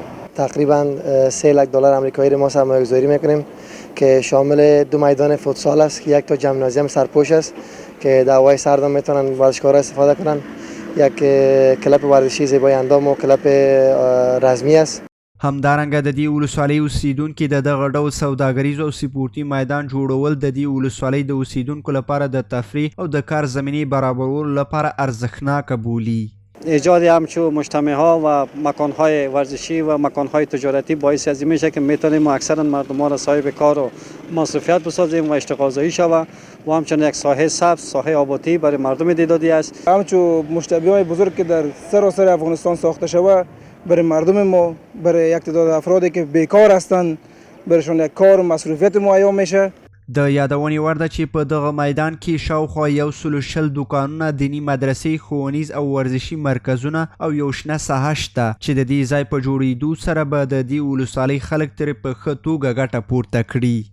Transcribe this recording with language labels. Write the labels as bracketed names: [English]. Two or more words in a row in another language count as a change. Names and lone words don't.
[Persian] تقریبا 3 لک دلار آمریکایی رو ما سرمایه گذاری میکنیم که شامل 2 میدان فوتسال است که یک تا ژیمنازیوم سرپوش است که در هوای سرد میتونن ورزشکارا استفاده کنن. یک کلب ورزشی زیبای اندام و کلب رزمی است. [Pashto] همدارنګه د دې ولسوالۍ اوسیدونکو د دغه ډول سوداګریز او سپورټي میدان جوړول د دې ولسوالۍ د اوسیدونکو لپاره د تفریح او د کار زمینې برابرولو لپاره ارزښتناک بولي. [Persian] ایجاد همچون مجتمع‌ها و مکان‌های ورزشی و مکان‌های تجارتی باعث از این میشه که میتونیم اکثرا مردم را صاحب کار و مصرفیت بسازیم و اشتغال زایی شود و همچنین یک ساحه سبز، ساحه آبادی برای مردم دهدادی است. همچون مشتبه‌های بزرگ که در سراسر افغانستان ساخته شده برای مردم ما، برای یک تعداد افرادی که بیکار هستند برایشان یک کار و مصرفیت مهیا میشه. [Pashto] د یادونې وړ ده چې په دغه میدان کې شاوخوا 120 دکانونه، دینی مدرسې، ښوونیز او ورزشي مرکزونه او یو شنه ساحه شته چې د دې ځای په جوړېدو سره به د دې ولسوالۍ خلک ترې په ښه توګه ګټه پورته کړي.